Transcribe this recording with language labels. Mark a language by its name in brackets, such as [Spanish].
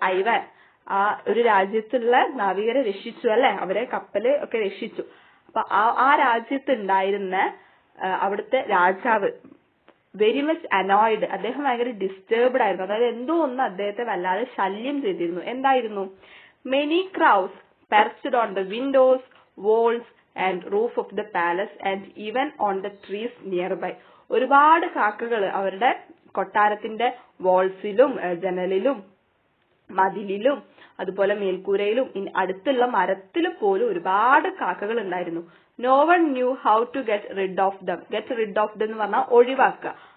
[Malayalam] Ivan ആ ഒരു രാജ്യത്തുള്ള നാവികരെ രക്ഷിച്ചു അല്ലെ, അവരെ കപ്പല് ഒക്കെ രക്ഷിച്ചു. അപ്പൊ ആ രാജ്യത്ത് ഉണ്ടായിരുന്ന അവിടുത്തെ രാജാവ് [English] very much annoyed, [Malayalam] അദ്ദേഹം ഭയങ്കര ഡിസ്റ്റർബ്ഡ് ആയിരുന്നു. അതായത് എന്തോ ഒന്ന് അദ്ദേഹത്തെ വല്ലാതെ ശല്യം ചെയ്തിരുന്നു. എന്തായിരുന്നു? [English] Many crows perched on the windows, walls and roof of the palace and even on the trees nearby. [Malayalam] ഒരുപാട് കാക്കകൾ അവരുടെ കൊട്ടാരത്തിന്റെ വാൾസിലും ജനലിലും മതിലിലും അതുപോലെ മേൽക്കൂരയിലും അടുത്തുള്ള മരത്തിൽ പോലും ഒരുപാട് കാക്കകൾ ഉണ്ടായിരുന്നു. [English] No one knew how to get rid of them. Get rid of them [Malayalam] എന്ന് പറഞ്ഞാൽ ഒഴിവാക്കുക.